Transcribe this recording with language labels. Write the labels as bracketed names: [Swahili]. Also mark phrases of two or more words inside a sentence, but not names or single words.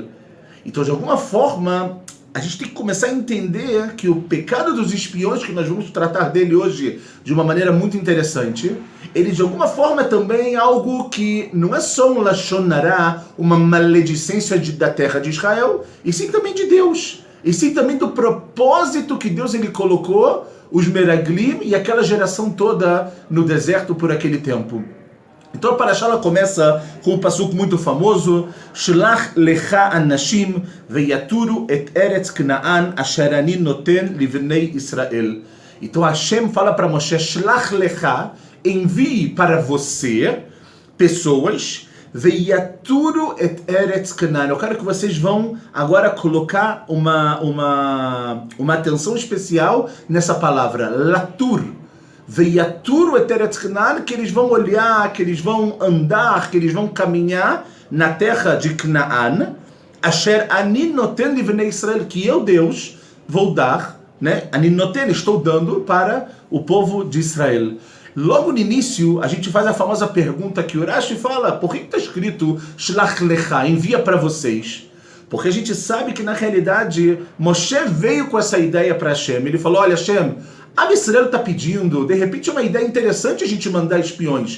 [Portuguese] Então, de alguma forma, a gente tem que começar a entender que o pecado dos espiões, que nós vamos tratar dele hoje de uma maneira muito interessante, ele de alguma forma também é algo que não é só um [Hebrew] לשון הרע, [Portuguese] uma maledicência da terra de Israel, e sim também de Deus, e sim também do propósito que Deus ele colocou os Meraglim e aquela geração toda no deserto por aquele tempo. Então a parashá ela começa com um passuco muito famoso, [Hebrew] שלח לך אנשים ויתורו את ארץ כנען אשר אני נותן לבני ישראל. [Portuguese] Então Hashem fala para Moshe, [Hebrew] שלח לך, [Portuguese] envie para você pessoas, [Hebrew] ויתורו את ארץ כנען. [Portuguese] Eu quero que vocês vão agora colocar uma atenção especial nessa palavra, latur. [Hebrew] ויתורו את ארץ כנען, [Portuguese] que eles vão olhar, que eles vão andar, que eles vão caminhar na terra de Knaan, [Hebrew] אשר אני נותן לבני ישראל, [Portuguese] que eu, Deus, vou dar, né? [Hebrew] אני נותן, [Portuguese] estou dando para o povo de Israel. Logo no início, a gente faz a famosa pergunta que o Rashi fala, por que está escrito [Hebrew] שלח לך, [Portuguese] envia para vocês? Porque a gente sabe que na realidade, Moshe veio com essa ideia para Hashem, ele falou, olha Hashem, a Israel está pedindo, de repente é uma ideia interessante a gente mandar espiões.